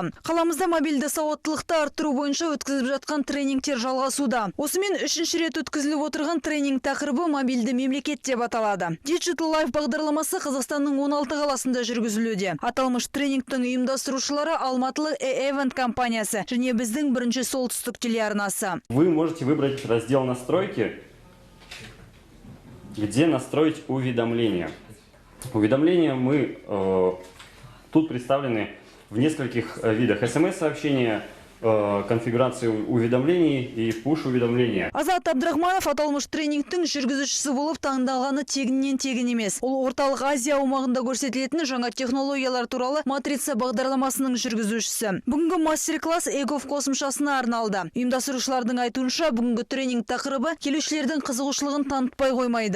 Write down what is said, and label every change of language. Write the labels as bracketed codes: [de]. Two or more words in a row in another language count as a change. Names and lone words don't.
[kk] Қаламызда мобильді сауаттылықты арттыру бойынша өткізіліп жатқан тренингтер жалғасуда. Осымен 3-ші рет өткізіліп отырған тренинг тақырыбы мобильді мемлекет деп аталады. Digital Life бағдарламасы Қазақстанның 16 қаласында жүргізілуде. Аталмыш тренингтің ұйымдастырушылары алматылық E-Event компаниясы және біздің бірінші солтүстік телеарнасы. [ru] Вы можете выбрать раздел настройки, где настроить уведомления. Уведомления мы тут представлены в нескольких видах. СМС-сообщения, конфигурации уведомлений и пуш-уведомления. [kk] Азат Абдрахманов аталмыш тренингтің жүргізушісі болып таңдалғаны тегіннен тегін емес. Ол орталық Азия аумағында көрсетілетін жаңа технологиялар туралы матрица бағдарламасының жүргізушісі. Бүгінгі мастер-класс Егов қосымшасына арналды. Ұйымдастырушылардың айтуынша бүгінгі тренинг тақырыбы келушілердің қызығушылығын танытпай қоймайды.